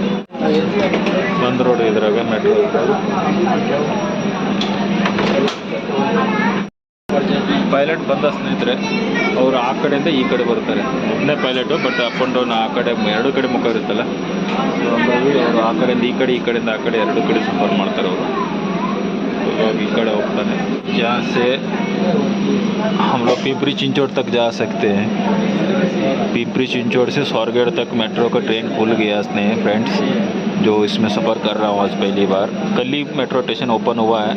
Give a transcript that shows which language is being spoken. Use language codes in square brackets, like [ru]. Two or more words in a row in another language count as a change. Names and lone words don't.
[kn] ಒಂದು ರೋಡ್ ಇದ್ರಾಗ ಮೆಟ್ರೋ. ಪೈಲಟ್ ಬಂದ ಸ್ನೇಹಿತರೆ. ಅವರು ಆ ಕಡೆಯಿಂದ ಈ ಕಡೆ ಬರ್ತಾರೆ. ಒಬ್ಬನೇ ಪೈಲಟು, [en] but up and down [kn] ಆ ಕಡೆ 2 ಕಡೆ ಮುಖ ಇರುತ್ತಲ್ಲ. ಸೊ ಹಂಗಾಗಿ ಅವರು ಆ ಕಡೆಯಿಂದ ಈ ಕಡೆ, ಈ ಕಡೆಯಿಂದ ಆ ಕಡೆ 2 ಕಡೆ ಸಫರ್ ಮಾಡ್ತಾರೆ ಅವರು. [hi] लोग इकड़े होता है जहाँ से हम लोग पिंपरी चिंचोड़ तक जा सकते हैं। पिंपरी चिंचोड़ से स्वारगेट तक मेट्रो का ट्रेन खुल गया स्नेह फ्रेंड्स। जो इसमें सफ़र कर रहा हूँ आज पहली बार। कल ही [en] metro station open [hi] हुआ है।